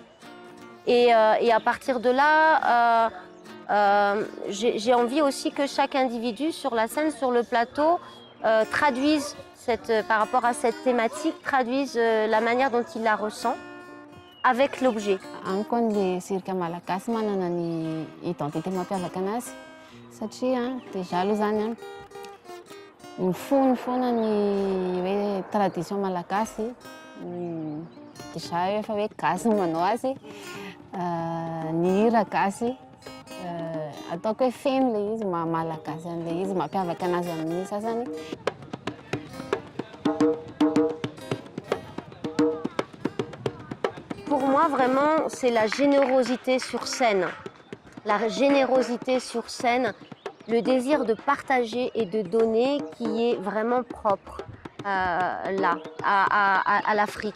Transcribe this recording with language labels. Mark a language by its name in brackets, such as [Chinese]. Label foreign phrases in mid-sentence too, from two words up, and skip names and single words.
[French] Et à partir de là, j'ai envie aussi que chaque individu sur la scène, sur le plateau, traduise, par rapport à cette thématique, traduise la manière dont il la ressent avec l'objet. [Malagasy] Ankony [French] le cirque [Malagasy] malagasy manana ny identité mampiavaka anazy satria déjà aloha zany mifono foana ny hoe tradition malagasy déjà efa hoe gasy no manao azy ny hira gasy ataoko hoe feno le izy malagasy an'le izy mampiavaka anazy amin'ny sasany. [French] Pour moi, vraiment, c'est la générosité sur scène. La générosité sur scène, le désir de partager et de donner qui est vraiment propre là, à l'Afrique.